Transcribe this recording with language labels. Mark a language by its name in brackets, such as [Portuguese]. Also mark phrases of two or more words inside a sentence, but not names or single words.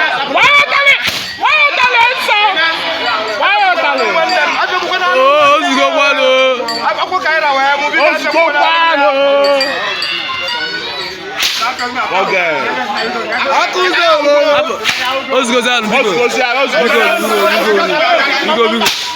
[English] Why you telling? Why you telling so? Why you telling? [Igbo] Oh, ozugbo kwano. Ozugbo kwano. Oge. Ozugbo, ozugbo, biko. Ozugbo, ozugbo. Biko, biko, biko, biko. Biko, biko.